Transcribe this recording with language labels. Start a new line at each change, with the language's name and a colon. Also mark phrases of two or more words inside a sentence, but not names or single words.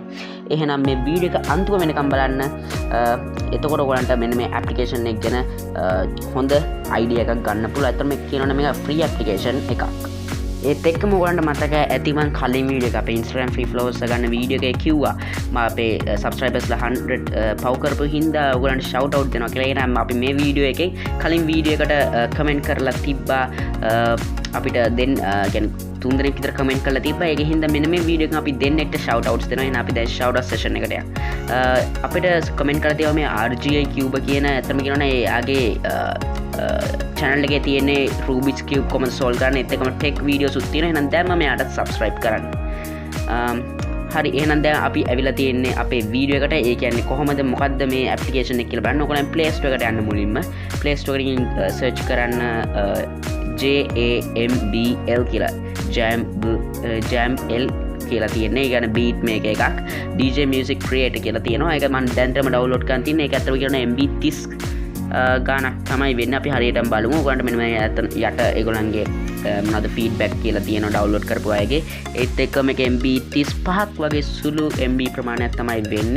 Sinhala: එහෙනම් මේ වීඩියෝ එක අන්තිම වෙනකම් බලන්න. එතකොට ඔයගලන්ට මෙන්න මේ ඇප්ලිකේෂන් එක ගැන හොඳ අයිඩියා එකක් ගන්න පුළුවන්. අතන මේ කියනවනේ මේක ෆ්‍රී ඇප්ලිකේෂන් එකක්. ඒත් එක්කම ඔයගලන්ට මතක ඇති මං කලින් වීඩියෝ එක අපේ Instagram
English: free followers
Sinhala: ගන්න වීඩියෝ එකේ කිව්වා මම අපේ subscribersලා 100 පව් කරපු හින්දා ඔයගලන්ට
English: shout out
Sinhala: දෙනවා කියලා. එහෙනම් අපි මේ වීඩියෝ එකේ කලින් වීඩියෝ එකට කමෙන්ට් කරලා තිබ්බා අපිට දෙන්න කියන්නේ 3 දෙනෙක් විතර කමෙන්ට් කරලා තිබ්බා. ඒක හින්දා මෙන්න මේ වීඩියෝ එකෙන් අපි දෙන්නෙක්ට
English: shout outs
Sinhala: දෙනවා. එහෙනම් අපි දැන්
English: shout out session
Sinhala: එකට යමු. අපිට කමෙන්ට් කරලා තියවා මේ RGI Cube කියන අතරම කියනවනේ එයාගේ channel එකේ තියෙන්නේ Rubik's Cube කොහොමද solve කරන්නේ ඒත් එකම
English: tech videos
Sinhala: උත් තියෙනවා. එහෙනම් දැන්ම මෙයාට subscribe කරන්න. හරි එහෙනම් දැන් අපි ඇවිල්ලා තියෙන්නේ අපේ වීඩියෝ එකට. ඒ කියන්නේ කොහොමද මොකද්ද මේ ඇප්ලිකේෂන් එක කියලා බලන්න. ඔයගොල්ලන් Play Store එකට යන්න මුලින්ම. Play Store එකකින් search කරන්න JAMBL කියලා. JAML කියලා තියෙන්නේ. ඒ කියන්නේ
English: beat maker
Sinhala: එකක්. DJ Music Creator කියලා තියෙනවා. ඒක මම දැන්ටම download කරන් තින්නේ. ඒක අතට කියන MB 30 ගානක් තමයි වෙන්නේ. අපි හරියටම බලමු. ඔයගොල්ලන්ට මෙන්න මේ යට ඒගොල්ලන්ගේ මොනවද ෆීඩ්බැක් කියලා තියෙනවා ඩවුන්ලෝඩ් කරපු අයගේ. ඒත් එක්කම මේක MB 35ක් වගේ සුළු MB ප්‍රමාණයක් තමයි වෙන්නේ.